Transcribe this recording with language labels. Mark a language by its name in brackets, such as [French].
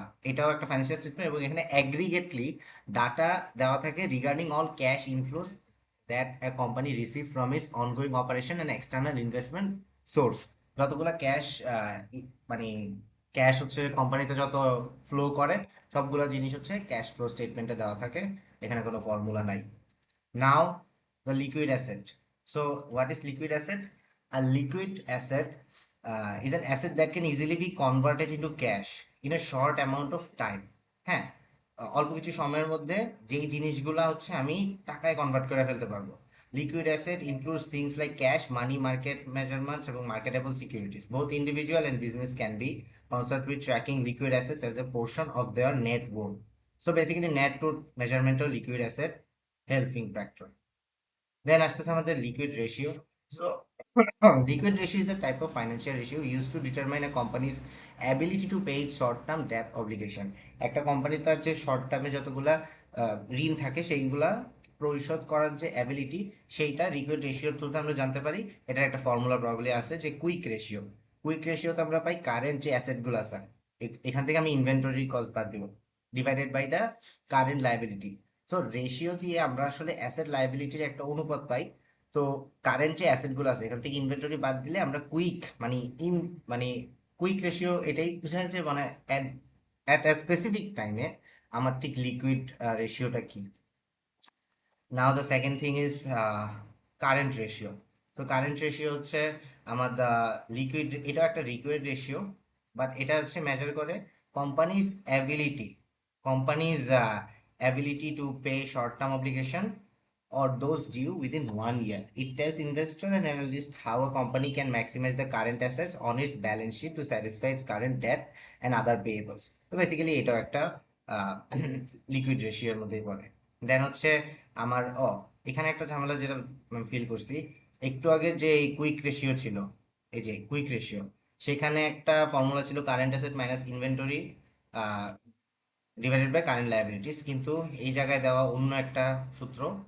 [Bangla] এটাও একটা financial statement এবং এখানে অ্যাগ্রিগেটলি ডাটা দেওয়া থাকে [English] Regarding all cash inflows that a company receive from its ongoing operation and external investment source. [Bangla] যতগুলা ক্যাশ মানে ক্যাশ হচ্ছে কোম্পানিতে যত ফ্লো করে সবগুলা জিনিস হচ্ছে ক্যাশ ফ্লো স্টেটমেন্টে দেওয়া থাকে, এখানে কোনো ফর্মুলা নাই। [English] Now, the liquid asset. So, what is liquid asset? A liquid asset is an asset that can easily be converted into cash in a short amount of time. [Bangla] হ্যাঁ, অল্প কিছু সময়ের মধ্যে যেই জিনিসগুলা হচ্ছে আমি টাকায় কনভার্ট করে ফেলতে পারবো। [English] Liquid asset includes things like cash, money, market measurements এবং marketable securities. Both individual and business can be concerned with tracking liquid assets as a portion of their net worth. So basically net worth measurement of liquid asset helping factor. Then [Bangla] আসতেছে আমাদের [English] liquid ratio. So liquid ratio is a type of financial ratio used to determine a company's ability to pay its short-term debt obligation. [Bangla] একটা company তার যে short টার্মে যতগুলা ঋণ থাকে সেইগুলা পরিশোধ করার যে অ্যাবিলিটি, সেইটা লিকুইড রেশিওর থ্রুতে আমরা জানতে পারি। এটার একটা ফর্মুলা প্রবলি আছে যে কুইক রেশিও। কুইক রেশিওতে আমরা পাই কারেন্ট যে অ্যাসেটগুলো আছে, এখান থেকে আমি ইনভেন্টরি কস্ট বাদ দিব, divided by the current liability. So ratio দিয়ে আমরা আসলে অ্যাসেট লায়াবিলিটির একটা অনুপাত পাই। তো কারেন্ট যে অ্যাসেটগুলো আছে এখান থেকে ইনভেন্টরি বাদ দিলে আমরা কুইক মানে মানে কুইক রেশিও এটাই বোঝায় যে মানে [English] at a specific টাইমে [Bangla] আমার ঠিক লিকুইড রেশিওটা কি। [English] Now the second thing is current ratio. [Bangla] তো কারেন্ট রেশিও হচ্ছে আমার দ্য লিকুইড, এটাও একটা লিকুইড রেশিও, বাট এটা হচ্ছে মেজার করে companies ability, companies [English] ability to pay short-term obligation or those due within 1 year. It tells investor and analyst how a company can maximize the current assets on its balance sheet to satisfy its current debt and other payables. [Bangla] তো basically এটাও একটা liquid রেশিওর মধ্যেই পড়ে। দেন হচ্ছে আমার এখানে একটা ঝামেলা যেটা আমি ফিল করছি একটু আগে, যে এই কুইক রেশিও ছিল, এই যে কুইক রেশিও, সেখানে একটা ফর্মুলা ছিল current asset minus inventory divided by current liabilities, কিন্তু এই জায়গায় দেওয়া অন্য একটা সূত্র।